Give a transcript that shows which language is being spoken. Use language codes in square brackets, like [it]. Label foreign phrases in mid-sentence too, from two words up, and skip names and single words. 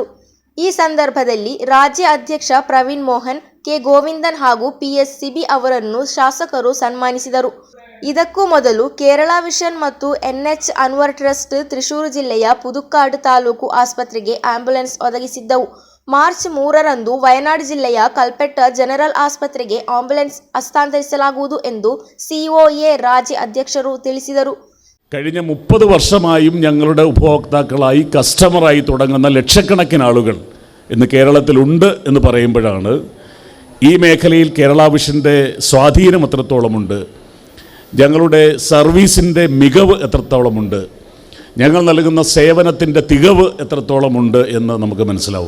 [kn] ಈ ಸಂದರ್ಭದಲ್ಲಿ ರಾಜ್ಯ ಅಧ್ಯಕ್ಷ ಪ್ರವೀಣ್ ಮೋಹನ್, ಕೆ ಗೋವಿಂದನ್ ಹಾಗೂ ಪಿಎಸ್ಸಿಬಿ ಅವರನ್ನು ಶಾಸಕರು ಸನ್ಮಾನಿಸಿದರು. ಇದಕ್ಕೂ ಮೊದಲು ಕೇರಳ ವಿಷನ್ ಮತ್ತು ಎನ್ಎಚ್ ಅನ್ವರ್ ಟ್ರಸ್ಟ್ ತ್ರಿಶೂರು ಜಿಲ್ಲೆಯ ಪುದುಕ್ಕಾಡು ತಾಲೂಕು ಆಸ್ಪತ್ರೆಗೆ ಆಂಬ್ಯುಲೆನ್ಸ್ ಒದಗಿಸಿದ್ದವು. ಮಾರ್ಚ್ 3ರಂದು ವಯನಾಡು ಜಿಲ್ಲೆಯ കൽപ്പറ്റ ಜನರಲ್ ಆಸ್ಪತ್ರಿಕ್ಕ್ ಆಂಬುಲನ್ಸ್ ಹಸ್ತಾಂತರಿಸಲಾಗುವುದು ಎಂದು ಸಿಒಎ ರಾಜ್ಯ ಅಧ್ಯಕ್ಷರು ತಿಳಿಸಿದರು. [ml] കഴിഞ്ഞ 30 വർഷമായും ഞങ്ങളുടെ ഉപഭോക്താക്കളായി കസ്റ്റമറായി തുടങ്ങുന്ന ലക്ഷക്കണക്കിന് ആളുകൾ ഇന്ന് കേരളത്തിലുണ്ട് എന്ന് പറയുമ്പോഴാണ് ഈ മേഖലയിൽ കേരള വിഷൻ്റെ സ്വാധീനം എത്രത്തോളമുണ്ട്, ഞങ്ങളുടെ സർവീസിൻ്റെ മികവ് എത്രത്തോളമുണ്ട്, ഞങ്ങൾ നൽകുന്ന സേവനത്തിൻ്റെ തികവ് എത്രത്തോളമുണ്ട് എന്ന് നമുക്ക് മനസ്സിലാവുക.